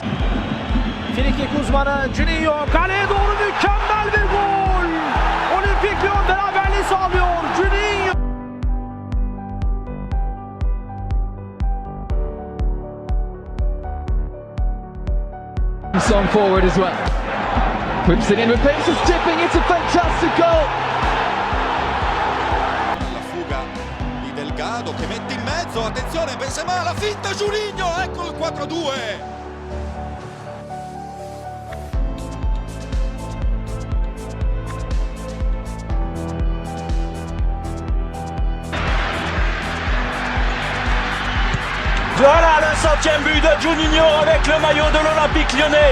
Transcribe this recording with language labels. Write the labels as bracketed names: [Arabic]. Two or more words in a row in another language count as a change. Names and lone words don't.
[Turkish] Frikik uzmanı Juninho kaleye doğru mükemmel bir gol. Olimpik Lyon beraberliği sağlıyor. Juninho. [English] On forward as well. Whips it in with pace, it's tipping, it's a fantastic goal. [Italian] Delgado che mette in mezzo, attenzione Benzema, la finta Juninho, ecco il 4-2. [French] Voilà le 100e but de Juninho avec le maillot de l'Olympique Lyonnais.